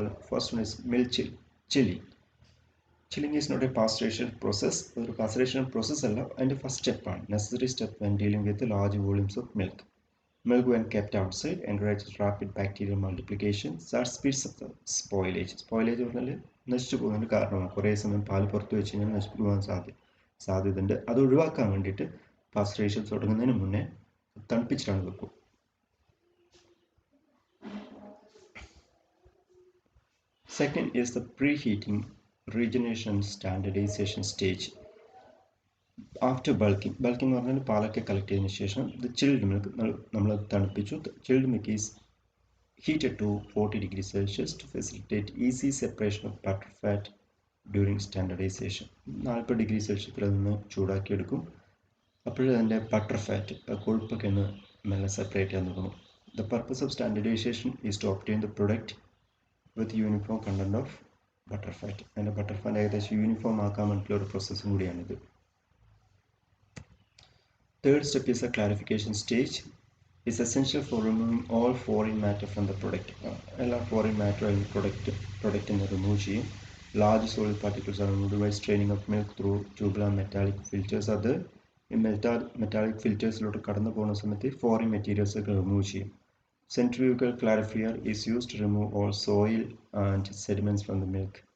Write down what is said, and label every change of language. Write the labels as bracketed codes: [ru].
[en] First one is milk chilling. Chilling is not a pasteurization process. The pasteurization process is the first step, necessary step when dealing with large volumes of milk. Milk, when kept outside, encourages rapid bacterial multiplication that speeds up the spoilage. [ml] Spoilage പറഞ്ഞാൽ നശിച്ചു പോകുന്നതിന് കാരണമാണ്. കുറേ സമയം പാൽ പുറത്ത് വെച്ച് കഴിഞ്ഞാൽ നശിച്ചു പോകാൻ സാധ്യതയുണ്ട്. അത് ഒഴിവാക്കാൻ വേണ്ടിയിട്ട് പാസ്റ്ററൈസേഷൻ തുടങ്ങുന്നതിന് മുന്നേ തണുപ്പിച്ചിട്ടാണ് വെക്കുക. [en] Second is the preheating, regeneration, standardization stage. After bulking [ml] എന്ന് പറഞ്ഞാൽ പാലൊക്കെ കളക്ട് ചെയ്തതിന് ശേഷം [en] the chilled milk [ml] നമ്മൾ തണുപ്പിച്ചു. [en] Chilled milk is heated to 40 degrees Celsius to facilitate easy separation of butter fat during standardization. [ml] 40 degree സെൽഷ്യസിൽ നിന്ന് ചൂടാക്കിയെടുക്കും. അപ്പോൾ അതിൻ്റെ ബട്ടർ ഫാറ്റ് കൊഴുപ്പൊക്കെ ഒന്ന് മെല്ലെ സെപ്പറേറ്റ് ചെയ്യാൻ തുടങ്ങും. [en] The purpose of standardization is to obtain the product with uniform content of butter fat. [ml] അതിൻ്റെ butter fat ഏകദേശം uniform ആക്കാൻ വേണ്ടിയിട്ടുള്ള ഒരു പ്രോസസ്സും കൂടിയാണിത്. [en] Third step is the clarification stage. Is essential for removing all foreign matter from the product. All foreign matter in product in the remove ചെയ്യും. Large solid particles are removed by straining of milk through tubular metallic filters. [ml] അത് ഈ metallic filtersലോട്ട് കടന്നു പോകുന്ന സമയത്ത് [en] foreign materials [ml] ഒക്കെ remove ചെയ്യും. [en] Centrifugal clarifier is used to remove all soil and sediments from the milk.